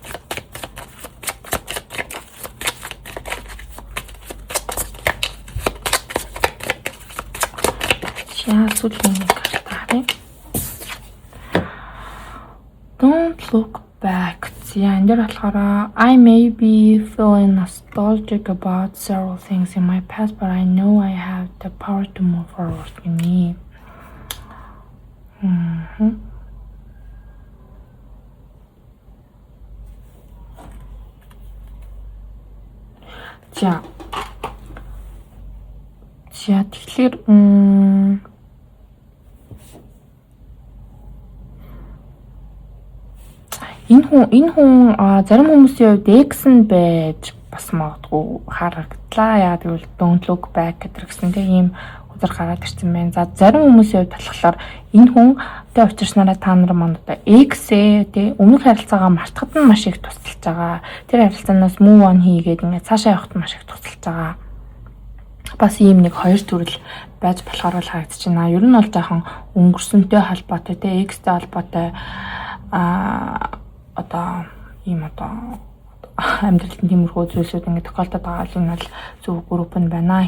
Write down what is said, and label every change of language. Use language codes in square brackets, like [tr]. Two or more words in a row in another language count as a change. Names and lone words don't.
[mn] Сүүлийн карта харъя. [en] Don't look back. [mn] За энэ дээр болохоор [en] I may be feeling nostalgic about several things in my past, but I know I have the power to move forward [mn] гэнэ. За тэгэхээр энэ хүн зарим хүмүүсийн хувьд X нь байж бас магадгүй харагдлаа. Яа гэвэл [en] don't look back [mn] гэсэн тийм өдөр гараад ирсэн байна. За зарим хүмүүсийн хувьд болохоор энэ хүнтэй учирснараа та нар маань одоо X-ээ тий өмнөх харилцаагаа мартахад нь маш их тусалж байгаа. Тэр харилцаанаас [en] move on [mn] хийгээд ингээд цаашаа явахад маш их тусалж байгаа. Бас ийм нэг хоёр төрөл байж болохоор л харагдаж байна. Ер нь бол жоохон өнгөрсөнтэй холбоотой тий X-тэй холбоотой одоо ийм одоо амьдралд тиймэрхүү зүйлсүүд ингээд тохиолдоод байгаа л энэ бол зөв групп нь байна.